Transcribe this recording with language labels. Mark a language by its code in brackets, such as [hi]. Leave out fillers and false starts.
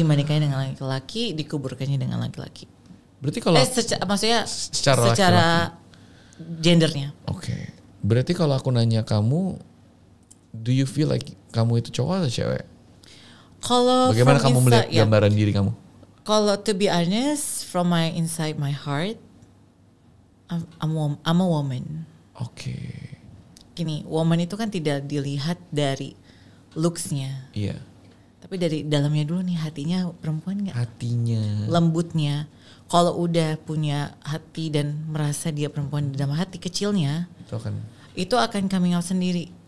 [id] Dimanikahin dengan laki-laki, dikuburkannya dengan laki-laki. Berarti kalau maksudnya secara gendernya. Oke. Berarti kalau aku nanya kamu, [en] do you feel like [id] kamu itu cowok atau cewek? Kalau bagaimana kamu melihat gambaran diri kamu? [en] Kalau to be honest, from my inside my heart, I'm a woman. [id] Oke. Gini, woman itu kan tidak dilihat dari looks-nya. Iya. Tapi dari dalamnya dulu nih, hatinya perempuan gak? Hatinya. Lembutnya. Kalau udah punya hati dan merasa dia perempuan di dalam hati kecilnya, itu akan coming out sendiri.